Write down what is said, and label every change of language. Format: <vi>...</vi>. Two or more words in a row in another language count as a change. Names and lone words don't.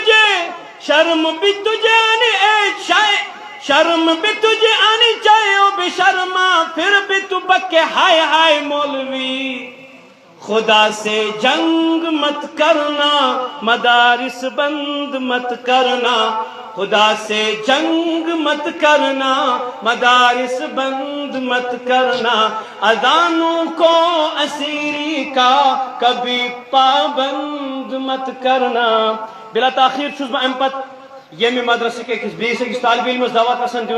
<ur>تجھے آنی چاہے اب شرما، پھر بھی تو بکے ہائے ہائے مولوی، خدا سے جنگ مت کرنا، مدارس بند مت کرنا، خدا سے جنگ مت کرنا، مدارس بند مت کرنا، اذانوں کو اسیری کا کبھی پابند مت کرنا۔</ur> <ks>بلا تاخیر چھُس بہٕ اَمہِ پتہٕ ییٚمہِ مدرسہٕ کِس بیٚیِس أکِس طالبہِ علمس دعوت آسان دیُن۔</ks>